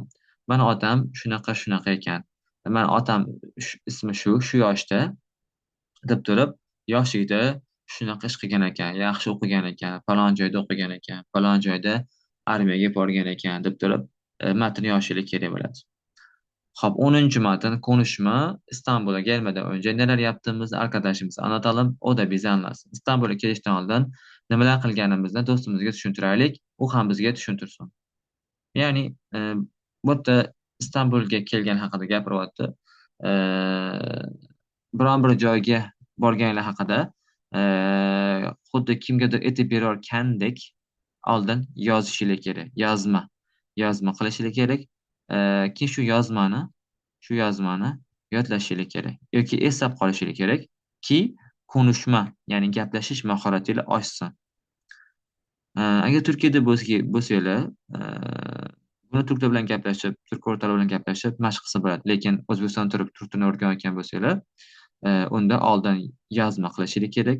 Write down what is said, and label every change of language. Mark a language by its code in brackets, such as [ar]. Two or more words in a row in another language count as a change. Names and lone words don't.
[uz] Mani otam shunaqa shunaqa ekan. Mani otam ismi shu yoshda deb turib, yoshligida shunaqa ish qilgan ekan, yaxshi o'qigan ekan, falon joyda o'qigan ekan, falon joyda armiyaga borgan ekan deb turib, matn yozishlik kerak bo'ladi. [tr] Hop, 10. matn konuşma. İstanbul'a gelmeden önce neler yaptığımızı arkadaşımıza anlatalım. O da bizi anlasın. [uz] İstanbul'a kelishdan oldin nimalar qilganimizni do'stimizga tushuntiraylik, u ham bizga tushuntirsin. Ya'ni bu yerda Istanbulga kelgan haqida gapiryapti. E, Biron bir joyga borganlar haqida xuddi kimgadir aytib berayotgandek oldin yozishlik kerak. Yozma qilishlik kerak. Keyin shu yozmani yodlashlik kerak yoki eslab qolishlik kerak ki konuşma, ya'ni gaplashish mahoratiga oshsin. Agar Turkiyada bo'lsanglar, buni turklar bilan gaplashib, turk o'rtoqlar bilan gaplashib mashq qilsa bo'ladi. Lekin O'zbekistonda turib turk tilini o'rganayotgan bo'lsanglar, unda oldin yozma qilishlik kerak.